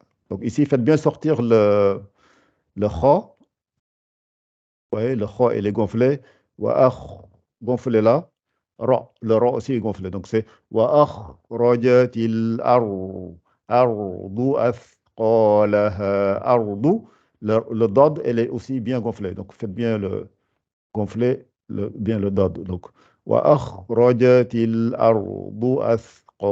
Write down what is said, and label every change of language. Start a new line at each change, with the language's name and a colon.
French: Donc ici, faites bien sortir le kha. Ouais, le kha, il est gonflé. Gonflé là. Ra, le ra aussi est gonflé. Donc c'est
Arabic: وأخرجت الأرض أثقالها.
French: أرض, le dad, elle est aussi bien gonflé. Donc faites bien gonfler bien le dad.
Arabic: Donc وأخرجت الأرض أثقالها.